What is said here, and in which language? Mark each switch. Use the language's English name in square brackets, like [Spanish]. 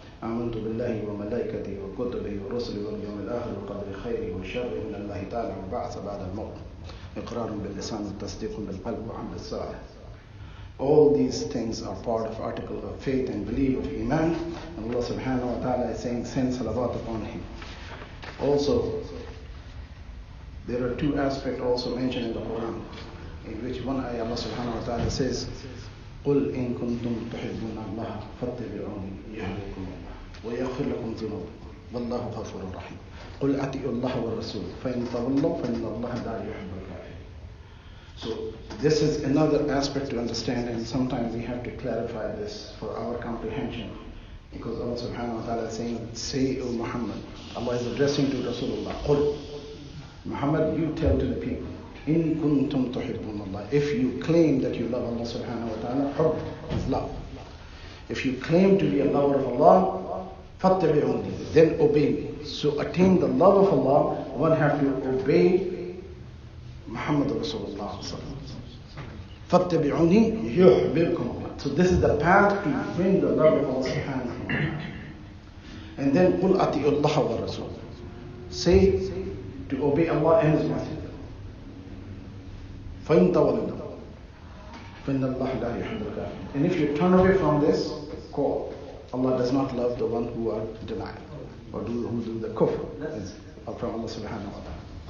[Arabic] آمنت بالله وملائكته وكتبه ورسله واليوم الآخر وقدر خيره وشره من الله تعالى وبعث بعد الموت إقرار باللسان وتصديق بالقلب وعمل الساعة. [English] All these things are part of article of faith and belief of Iman, and Allah subhanahu wa ta'ala is saying send salawat upon him. Also, there are two aspects also mentioned in the Quran, in which one ayah Allah subhanahu wa ta'ala says, [Arabic] قُلْ إِن كُنْتُمْ تُحِبُّونَ اللَّهَ فَاتَّبِعُونِي يَهْدِكُمُ اللَّهُ وَيَغْفِرْ لَكُمْ ذُنُوبَكُمْ وَاللَّهُ غَفُورٌ رَحِيمٌ قُلْ أَطِيعُوا اللَّهَ وَالرَّسُولَ فَإِن تَوَلَّوْا فَإِنَّ اللَّهَ لَا يُحِبُّ الْكَافِرِينَ. [English] So this is another aspect to understand, and sometimes we have to clarify this for our comprehension, because Allah subhanahu wa ta'ala is saying, say, O Muhammad, Allah is addressing to Rasulullah, قُلْ Muhammad, you tell to the people, [Arabic] إِن كُنْتُمْ تُحِبُّونَ اللَّهَ. [English] If you claim that you love Allah subhanahu wa ta'ala, hubb is love. If you claim to be a lover of Allah, فَاتَّبِعُونِي, then obey me. So attain the love of Allah, one have to obey Muhammad Rasulullah. [Arabic] فَاتَّبِعُونِي يُحْبِبْكُمُ اللَّهُ. [English] So this is the path to bring the love of Allah subhanahu wa ta'ala. And then [Arabic] قُلْ أَطِيعُوا اللَّهَ وَالرَّسُولَ. [English] Say to obey Allah and His Messenger. [Arabic] فَإِن تَوَلَّوْا فَإِنَّ اللَّهَ لَا يُحِبُّ الْكَافِرِينَ. [English] And if you turn away from this call, Allah does not love the one who are denied or who do the kufr from Allah subhanahu wa ta'ala.